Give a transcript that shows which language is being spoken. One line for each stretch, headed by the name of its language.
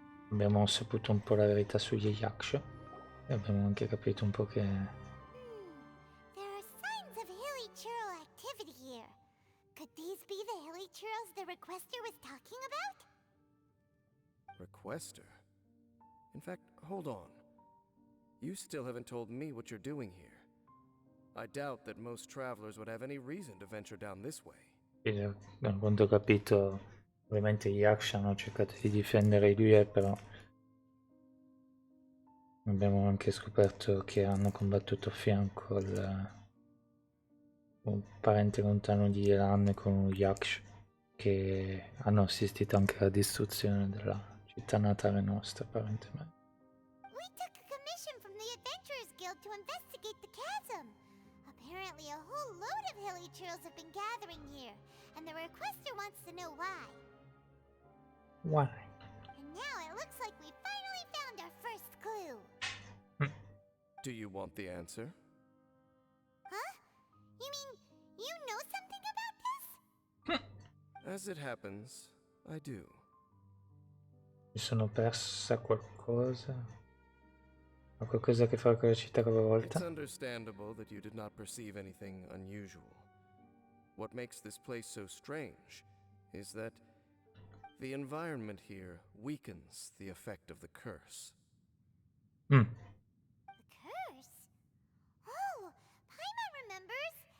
Italian: Abbiamo saputo un po' la verità sugli Yaksha e abbiamo anche capito un po' che...
English: There are signs of hilly churl activity here. Could these be the hilly churls the requester was talking about? Requester? In fact, hold on. You still haven't told me what you're doing here. I doubt that most travelers would have any reason to venture down this way.
Italian: Da quanto ho capito, ovviamente gli Yaksha hanno cercato di difendere i due, però abbiamo anche scoperto che hanno combattuto a fianco un parente lontano di Yelan con un Yaksha, che hanno assistito anche alla distruzione della città natale nostra, apparentemente.
English: We took a commission from the Adventurers Guild to investigate the chasm. Apparently a whole load of hilly churls have been gathering here, and the requester wants to know why. Why? And now it looks like we finally found our first clue. Do you want the answer? Huh? You mean you know something about this? As it happens, I do.
Italian: Mi sono persa qualcosa? Ha qualcosa a che fare con la città capovolta?
English: It's understandable that you did not perceive anything unusual. What makes this place so strange is that the environment here weakens the effect of the curse. The curse? Oh, Paimon remembers.